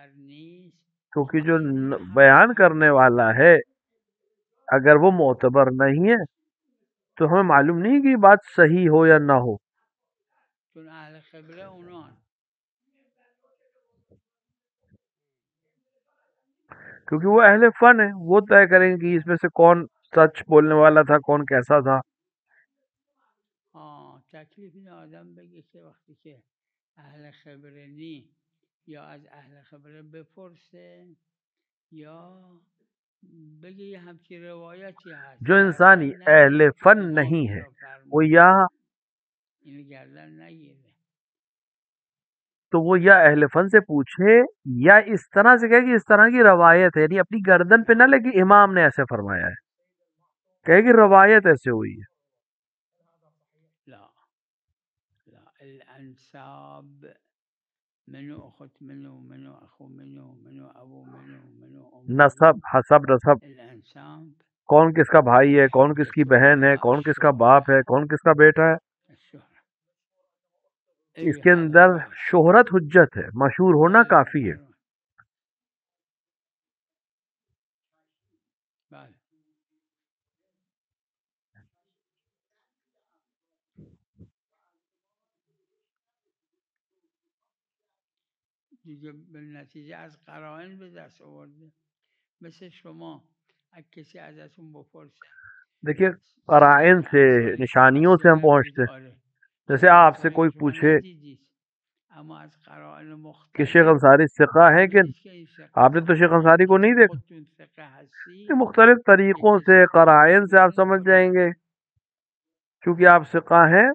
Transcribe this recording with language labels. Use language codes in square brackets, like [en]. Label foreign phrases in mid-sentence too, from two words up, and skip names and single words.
[ur] کیونکہ جو بیان کرنے والا ہے اگر وہ معتبر نہیں ہے تو ہمیں معلوم نہیں کہ یہ بات صحیح ہو یا نہ ہو. کیونکہ وہ اہل فن ہے، وہ طے کریں گے کہ اس میں سے کون سچ بولنے والا تھا، کون کیسا تھا. [fa] تکلیف این آدم بگه که وقتی که اهل خبره نی یا از اهل خبره بپرسه یا بگه یه همچی روایتی هست. [ur] جو انسانی اہل فن نہیں ہے وہ یا [fa] گردن نگیره [ur] تو وہ یا اہل فن سے پوچھے یا اس طرح سے کہے کہ اس طرح کی روایت ہے، یعنی اپنی گردن پہ نہ لے کہ امام نے ایسے فرمایا ہے، کہے کہ روایت ایسے ہوئی ہے. [ar] لا لا الانساب منو اخت منو منو اخو منو منو ابو منو منو ام [ur] نسب، حسب، نسب، الانساب کون کس کا بھائی ہے، کون کس کی بہن ہے، کون کس کا باپ ہے، کون کس کا بیٹا ہے. اس کے اندر شہرت حجت ہے، مشہور ہونا کافی ہے. [fa] دیگه به نتیجه از قرائن به دست آورده. مثل شما اگه کسی ازتون بپرسه [ur] دیکھیے قرائن سے، نشانیوں سے ہم پہنچتے ہیں. جیسے آپ سے کوئی پوچھے کہ شیخ انصاری ثقہ ہیں کہ آپ نے تو شیخ انصاری کو نہیں دیکھا، مختلف طریقوں سے قرائن سے آپ سمجھ جائیں گے، چونکہ آپ ثقہ ہیں۔